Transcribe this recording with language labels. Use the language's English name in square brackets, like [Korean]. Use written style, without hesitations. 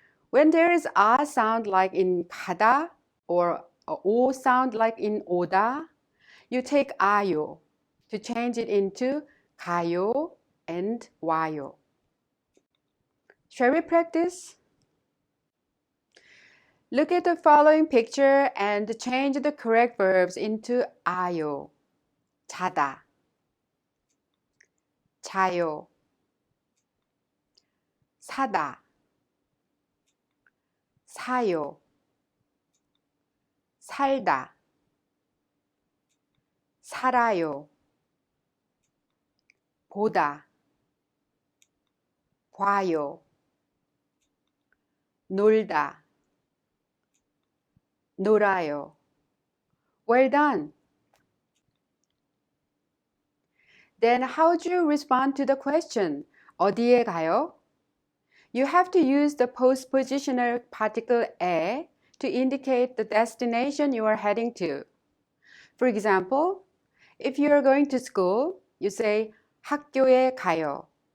[English] When there is a sound like in 가다 or a O sound like in 오다, you take 아요 to change it into 가요 and 와요. Shall we practice? Look at the following picture and change the correct verbs into 아요. [Korean] 자다, 자요, 사다, 사요, 살다, 살아요, 보다, 봐요, 놀다, 놀아요. [English] Well done. Then how would you respond to the question, [Korean] 어디에 가요? [English] You have to use the postpositional particle 에 to indicate the destination you are heading to. For example, if you are going to school, you say [Korean] 학교에 가요.